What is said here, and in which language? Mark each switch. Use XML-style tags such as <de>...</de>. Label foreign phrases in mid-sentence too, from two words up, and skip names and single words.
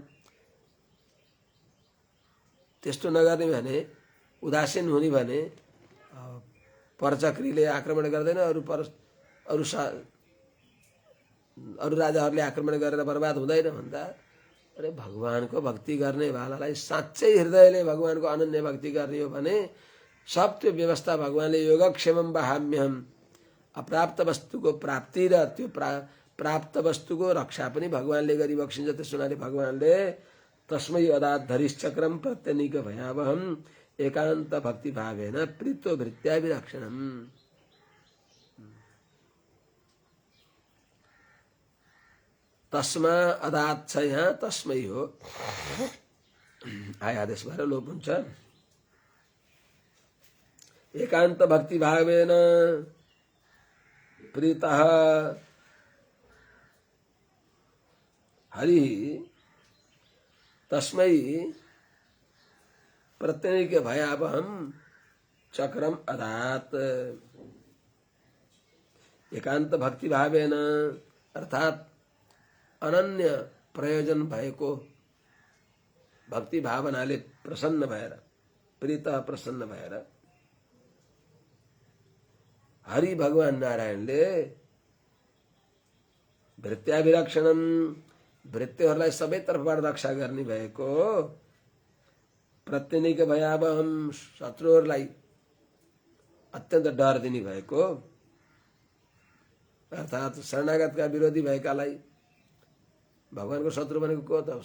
<ne>त्यस्तो नगर्ने भने, उदासीन हुने भने परचक्रीले आक्रमण गर्दैन, अरू राजाहरूले आक्रमण गरेर बर्बाद हुँदैन भन्दा अरे भगवानको भक्ति गर्ने वालालाई साँच्चै हृदयले भगवानको अनन्य भक्ति गर्ने हो भने सब त्यो व्यवस्था भगवानले</ne> <sa>योगक्षेमम वहाम्यहम,</sa> <ne>अप्राप्त वस्तुको प्राप्ति र त्यो प्राप्त वस्तुको रक्षा पनि भगवानले गरिबक्सिन्छ। त्यसो हुनाले भगवानले</ne> <sa>तस्मै अदात धरिश्चक्रम प्रत्यनिक भयावहम एकान्त भक्ति भावेन प्रीतो भृत्याभिरक्षणम। तस्मा अदात</sa> <ne>छ यहाँ, तस्मै हो आय आदेश भएर लोप हुन्छ।</ne> <sa>एकान्त भक्ति भावेन प्रीतः हरि तस्मै प्रत्यनिक भयावहम चक्रम अदात। एकान्त भक्ति भावेन</sa> <ne>अर्थात् अनन्य प्रयोजन भएको भक्ति भावनाले प्रसन्न भएर, प्रीत प्रसन्न भएर हरि भगवान नारायणले भृत्याभिरक्षणम, भृत्यहरूलाई सबै तर्फबाट रक्षा गर्ने भएको,</ne> <sa>प्रत्यनिक भयावहम</sa> <ne>शत्रुहरूलाई अत्यन्त डर दिने भएको, अर्थात् शरणागतका विरोधी भएकालाई, भगवानको शत्रु भनेको को त?</ne>